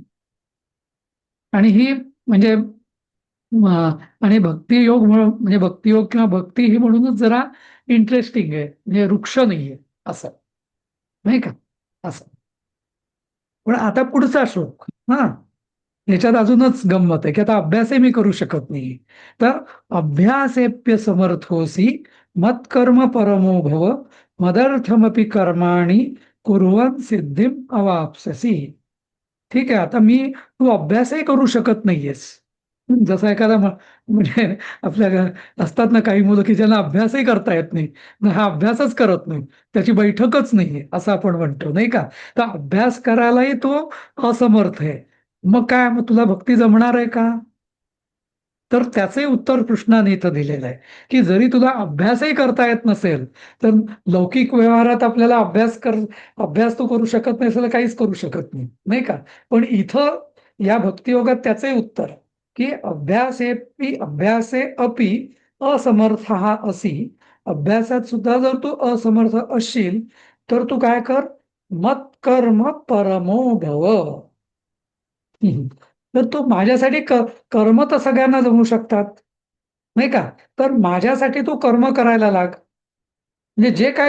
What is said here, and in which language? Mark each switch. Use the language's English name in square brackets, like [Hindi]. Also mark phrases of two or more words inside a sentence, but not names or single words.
[Marathi] आणि ही म्हणजे आणि भक्तियोग म्हणजे भक्तियोग किंवा भक्ती ही म्हणूनच जरा इंटरेस्टिंग आहे, म्हणजे वृक्ष नाहीये असं, नाही का, असं. पण आता पुढचा श्लोक, हा, याच्यात अजूनच गंमत आहे की आता अभ्यासही मी करू शकत नाही, तर [Sanskrit] अभ्यासेप्य समर्थोसी मत्कर्म परमो भव मदर्थमपि कर्माणि कुर्वन् सिद्धिम अवाप्स्यसि. [Marathi] ठीक आहे, आता तू अभ्यासही करू शकत नाहीयेस. जसा एखादा म्हणजे आपल्या असतात ना काही मुलं की ज्यांना अभ्यासही करता येत नाही, हा अभ्यासच करत नाही, त्याची बैठकच नाहीये असं आपण म्हणतो, नाही का. तर अभ्यास करायलाही तो असमर्थ आहे. मग काय, मग तुला भक्ती जमणार आहे का, तर त्याचे उत्तर कृष्णाने इथं दिलेलं आहे की जरी तुला अभ्यासही करता येत नसेल तर लौकिक व्यवहारात आपल्याला अभ्यास तू करू शकत नाही असं काहीच करू शकत नाही, नाही का. पण इथं या भक्तियोगात त्याचे उत्तर की [Sanskrit] अभ्यासे अपि असमर्थ [Marathi] हा असी, अभ्यासात सुद्धा जर तू असमर्थ असशील तर तू काय कर, [Sanskrit] मत्कर्म परमो भव. [Marathi] तर तो माझ्यासाठी कर्म तर सगळ्यांना जमू शकतात, नाही का? तर माझ्यासाठी तू कर्म करायला लाग. म्हणजे जे काय